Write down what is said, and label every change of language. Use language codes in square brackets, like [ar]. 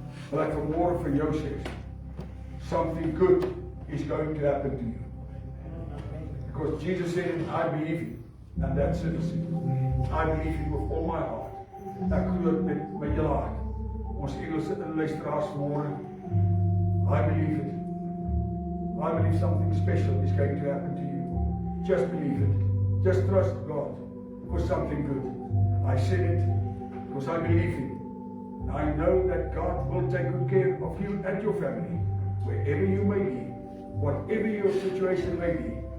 [af] Wil ek vanmôre vir jou sê, [en] something good is going to happen to you. Because Jesus said, I believe Him, and that's it. I believe Him with all my heart. [af] Ek glo dit met my hele hart. Ons Engelse luisteraars vanmôre, [en] I believe it. I believe something special is going to happen to you. Just believe it. Just trust God for something good. I said it because I believe Him. I know that God will take good care of you and your family, wherever you may be, whatever your situation may be.